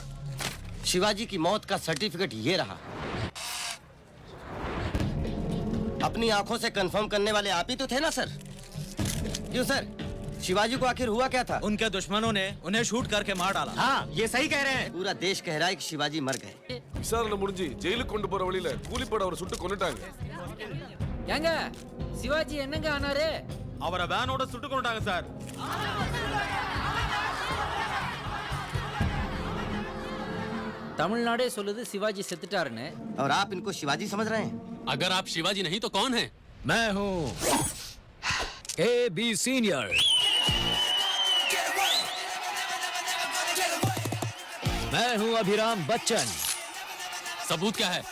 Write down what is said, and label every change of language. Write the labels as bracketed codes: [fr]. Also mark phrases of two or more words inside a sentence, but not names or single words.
[hi] शिवाजी की मौत का सर्टिफिकेट ये रहा। अपनी आंखों से कंफर्म करने वाले आप ही तो थे ना सर? क्यों सर, शिवाजी को आखिर हुआ क्या था? उनके दुश्मनों ने उन्हें शूट करके मार डाला। हाँ, ये सही कह रहे हैं। पूरा देश कह रहा है कि शिवाजी मर गए। [ta] விசாரணை முடிஞ்சு ஜெயிலுக்கு கொண்டு போற வழியில கூலிப்பட அவரை சுட்டு கொன்னுட்டாங்க. ஏங்க சிவாஜி என்னங்க ஆனாரு? அவரை வேனோட சுட்டு கொன்னுட்டாங்க சார். तमिलनाडे சொல்லுது சிவாஜி செத்துட்டாருன்னு. [hi] और आप इनको शिवाजी समझ रहे हैं? अगर आप शिवाजी नहीं तो कौन है? मैं हूं AB सीनियर। मैं हूं अभिराम बच्चन। सबूत क्या है?